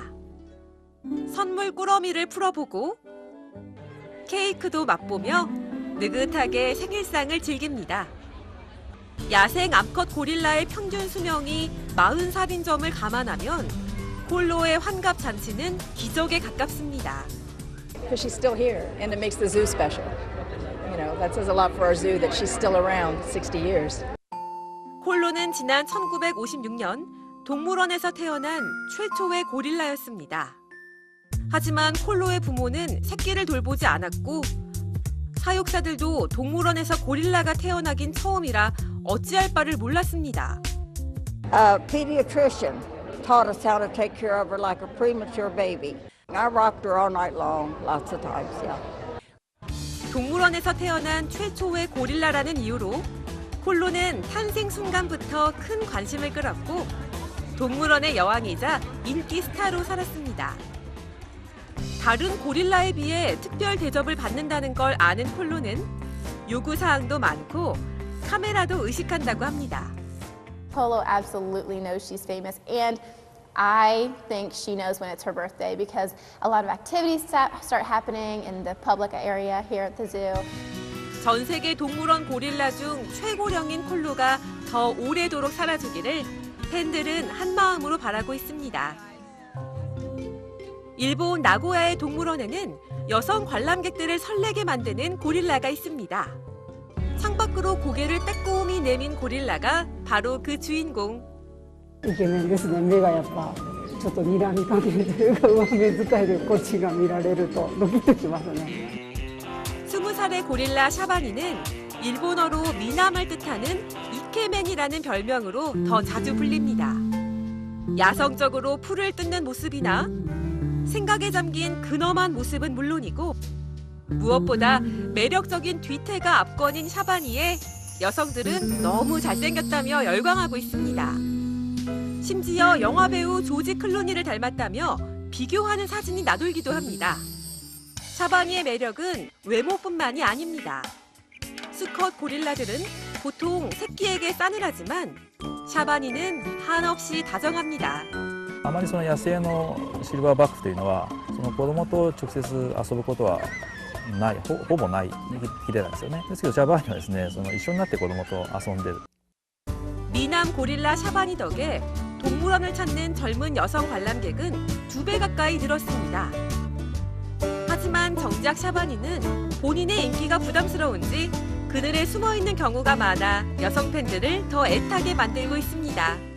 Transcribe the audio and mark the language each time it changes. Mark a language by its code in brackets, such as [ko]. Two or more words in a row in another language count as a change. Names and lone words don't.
[ko] 선물 꾸러미를 풀어보고 케이크도 맛보며 느긋하게 생일상을 즐깁니다. 야생 암컷 고릴라의 평균 수명이 40살인 점을 감안하면 콜로의 환갑 잔치는 기적에 가깝습니다. [en] Because she's still here, and it makes the zoo special. You know, that says a lot for our zoo that she's still around 60 years. [ko] 콜로는 지난 1956년 동물원에서 태어난 최초의 고릴라였습니다. 하지만 콜로의 부모는 새끼를 돌보지 않았고 사육사들도 동물원에서 고릴라가 태어나긴 처음이라 어찌할 바를 몰랐습니다. [en] A pediatrician taught us how to take care of her like a premature baby. I rocked her all night long, lots of times, yeah. [ko] 동물원에서 태어난 최초의 고릴라라는 이유로 콜로는 탄생 순간부터 큰 관심을 끌었고 동물원의 여왕이자 인기 스타로 살았습니다. 다른 고릴라에 비해 특별 대접을 받는다는 걸 아는 콜로는 요구사항도 많고 카메라도 의식한다고 합니다. [en] Polo absolutely knows she's famous, and I think she knows when it's her birthday because a lot of activities start happening in the public area here at the zoo. [ko] 전 세계 동물원 고릴라 중 최고령인 콜로가 더 오래도록 살아주기를 팬들은 한마음으로 바라고 있습니다. 일본 나고야의 동물원에는 여성 관람객들을 설레게 만드는 고릴라가 있습니다. 창밖으로 고개를 빼꼼히 내민 고릴라가 바로 그 주인공. [ja] イケメンですね。目がやっぱちょっと睨みかけるというか上目遣いでこっちが見られるとドキッときますね。 [ko] 20살의 고릴라 샤바니는 일본어로 미남을 뜻하는 이케맨이라는 별명으로 더 자주 불립니다. 야성적으로 풀을 뜯는 모습이나 생각에 잠긴 근엄한 모습은 물론이고 무엇보다 매력적인 뒤태가 압권인 샤바니에 여성들은 너무 잘생겼다며 열광하고 있습니다. 심지어 영화배우 조지 클루니를 닮았다며 비교하는 사진이 나돌기도 합니다. 샤바니의 매력은 외모뿐만이 아닙니다. 수컷 고릴라들은 보통 새끼에게 싸늘하지만 샤바니는 한없이 다정합니다. [ja] あまりその野生のシルバーバックというのはその子供と直接遊ぶことはない、ほぼないヒレなんですよね。ですけどシャバーニはですね、その一緒になって子供と遊んでる。 [ko] 미남 고릴라 샤바니 덕에 동물원을 찾는 젊은 여성 관람객은 2배 가까이 늘었습니다. 하지만 정작 샤바니는 본인의 인기가 부담스러운지 그늘에 숨어 있는 경우가 많아 여성 팬들을 더 애타게 만들고 있습니다.